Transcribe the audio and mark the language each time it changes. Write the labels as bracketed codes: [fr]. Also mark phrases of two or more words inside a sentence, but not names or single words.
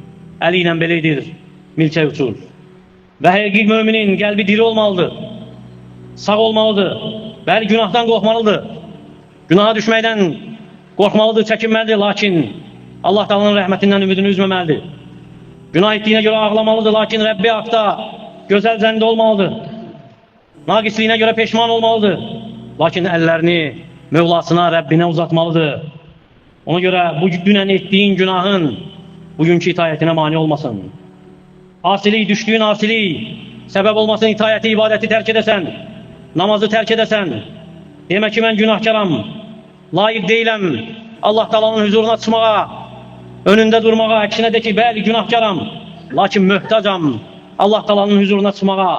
[az] Əli ilə belə edir, milçək uçur. Və həqiqi müminin qəlbi diri olmalıdır, sağ olmalıdır, bəli günahdan qorxmalıdır, günaha düşməkdən qorxmalıdır, çəkinməlidir, lakin Allah Teala'nın rəhmətindən ümidini üzməməlidir. [tr] Günah ettiğine göre [az] ağlamalıdır, lakin Rabbi haqda gözəl zəndə olmalıdır. Naqisliyinə göre peşman olmalıdır. Lakin əllərini Mevlasına, Rabbine uzatmalıdır. [tr] Ona göre bu dünən ettiğin günahın bugünkü itayetine mani olmasın. Asilik, düştüğün asilik sebep olmasın, itayeti, ibadeti terk edesen, namazı terk edesen, demek ki ben günahkaram, layık değilim Allah Teala'nın huzuruna çıkmağa, önünde durmağa, ekşine de ki [az] bəli günahkaram, lakin mühtacam [tr] Allah Teala'nın huzuruna çıkmağa.